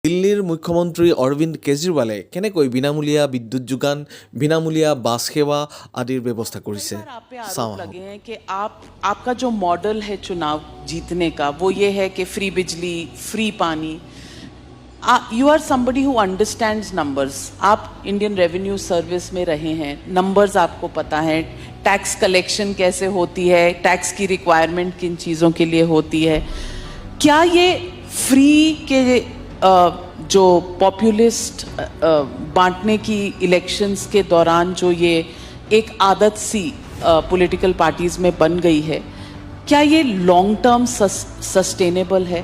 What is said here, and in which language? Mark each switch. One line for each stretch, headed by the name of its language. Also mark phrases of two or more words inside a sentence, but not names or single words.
Assamese: দিল্লীৰ মুখ্যমন্ত্ৰী অৰবিন্দ কেজৰিৱালে কেনেকৈ বিনামূলীয়া বিদ্যুৎ যোগান, বিনামূলীয়া বাছ সেৱা আদিৰ ব্যৱস্থা কৰিছে।
Hindi: लगे हैं कि आपका जो मॉडल है चुनाव जीतने का वो ये है कि फ्री बिजली, फ्री पानी।
English: you are somebody who understands numbers.
Hindi: आप इंडियन रेवेन्यू सर्विस में रहे हैं, नंबर्स आपको पता है,
English: tax collection
Hindi: कैसे होती है, टैक्स की रिक्वायरमेंट किन चीज़ों के लिए होती है। क्या ये फ्री के जो पॉपुलिस्ट बांटने की इलेक्शंस के दौरान जो ये एक आदत सी
English: political parties
Hindi: में बन गई है, क्या ये
English: long term sustainable
Hindi: है?